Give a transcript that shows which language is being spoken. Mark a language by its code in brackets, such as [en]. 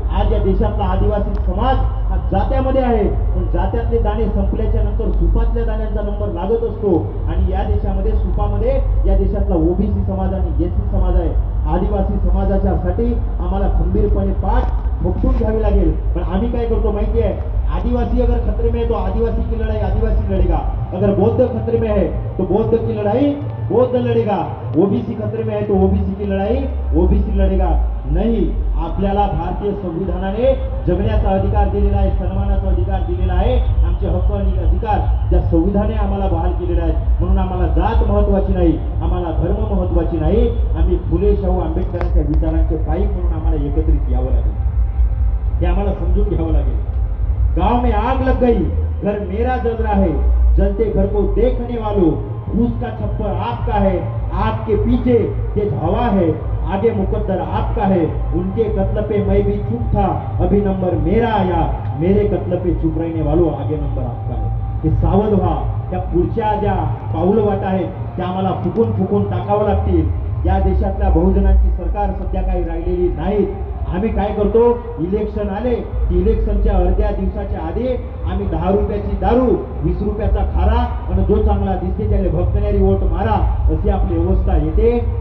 [mr] आज या देशातला आदिवासी समाज हा जात्यामध्ये आहे, पण जात्यातले दाणे संपल्याच्या नंतर सुपातल्या दाण्यांचा नंबर लागत असतो. आणि या देशामध्ये सुपामध्ये या देशातला ओबीसी समाज आणि एससी समाज आहे. आदिवासी समाजाच्या साठी आम्हाला खंबीरपणे पाठ ठोकून घ्यावी लागेल. पण आम्ही काय करतो माहिती आहे, [hi] आदिवासी अगर खतरे में है तो आदिवासी की लड़ाई आदिवासी लड़ेगा, अगर बौद्ध खतरे में है तो बौद्ध की लड़ाई बौद्ध लड़ेगा, ओबीसी खतरे में है तो ओबीसी की लड़ाई ओबीसी लड़ेगा. [mr] नाही, आपल्याला भारतीय संविधानाने जगण्याचा अधिकार दिलेला आहे, सन्मानाचा अधिकार दिलेला आहे. आमचे हक्क आणि अधिकार त्या संविधानाने आम्हाला बहाल केलेले आहेत. म्हणून आम्हाला जात महत्वाची नाही, आम्हाला धर्म महत्वाची नाही. आम्ही फुले शाहू आंबेडकरांच्या विचारांचे पाईक म्हणून आम्हाला एकत्रित यावं लागेल. हे आम्हाला समजून घ्यावं लागेल. [hi] गांव में आग लग गई, घर मेरा जल रहा है, जलते घर को देखने वालों, फूस का छप्पर आपका है, आग के पीछे तेज हवा है, आगे मुकद्दर आपका है, उनके कत्ल पे मैं भी चुप था, अभी नंबर मेरा आया, मेरे कत्ल पे चुप रहने वालों आगे नंबर आपका है. [mr] हे सावध व्हा. त्या पुढच्या ज्या पाऊल वाटा आहेत त्या आम्हाला फुकून फुकून टाकावं लागतील. या देशातल्या बहुजनांची सरकार सध्या काही राहिलेली नाहीत. आम्ही काय करतो, इलेक्शन आले की इलेक्शनच्या अर्ध्या दिवसाच्या आधी आम्ही 10 रुपयाची दारू, 20 रुपयाचा खारा आणि जो चांगला दिसते त्याला भक्कणारी वोट मारा अशी आपली व्यवस्था येते.